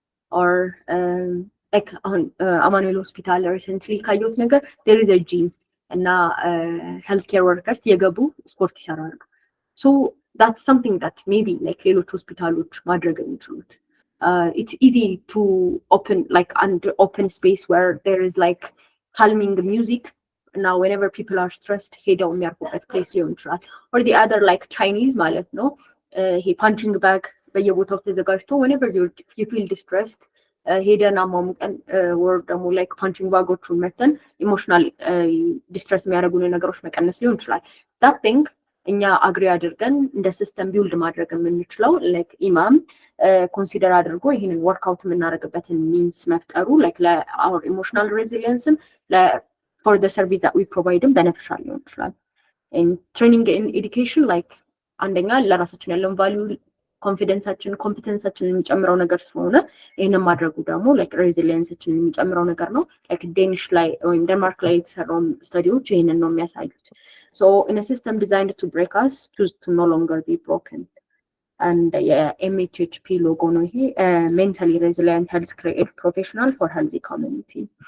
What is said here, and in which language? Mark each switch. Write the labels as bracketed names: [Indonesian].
[English] Or like on Amanuel Hospital recently [Amharic] ካየሁት ነገር [English] there is a gym እና healthcare workers [Amharic] የገቡ ስፖርት ይሰራሉ. [English] So that's something that maybe like [Amharic] ሌሎች ሆስፒታሎች ማድረግ የሚችሉት. [English] It's easy to open like under open space where there is like calming music. Now whenever people are stressed [Amharic] ሄደው የሚያርፉበት [English] place [Amharic] ሊሆን ይችላል. Or the other like Chinese ማለት ነው, ይሄ punching bag በየቦታው ተዘጋጅቶ [English] whenever you feel distressed [Amharic] ሄደን አሟሙቀን or ደግሞ like punching bagoቹን መተን ኢሞሽናል ዲስትረስ የሚያደርጉን ነገሮች መቀነስ ሊሆን ይችላል. that thing እኛ አግሪ አድርገን እንደ ሲስተም ቢልድ ማድረግ የምንችለው like ኢማም ኮንሲደር አድርጎ ይሄንን ወርክአውት የምናደርግበትን ሚንስ መፍጠሩ like ለአወር ኢሞሽናል ሬዚሊየንስም [English] for the service that we provide [Amharic] beneficial ሊሆን ይችላል. and training in education like አንደኛ ለራሳችን ያለውን ቫልዩ ኮንፊደንሳችን ኮምፒተንሳችን የሚጨምረው ነገር ስለሆነ ይሄንን ማድረጉ ደግሞ like ሬዚሊየንሳችን የሚጨምረው ነገር ነው. like ዴኒሽ ላይ ወይም ዴንማርክ ላይ የተሰራው ስታዲዎች ይሄንን ነው የሚያሳዩት. [English] So in a system designed to break us, choose to no longer be broken. and MHHP logo [Amharic] ነው ይሄ [English] mentally resilient health care professional for healthy community.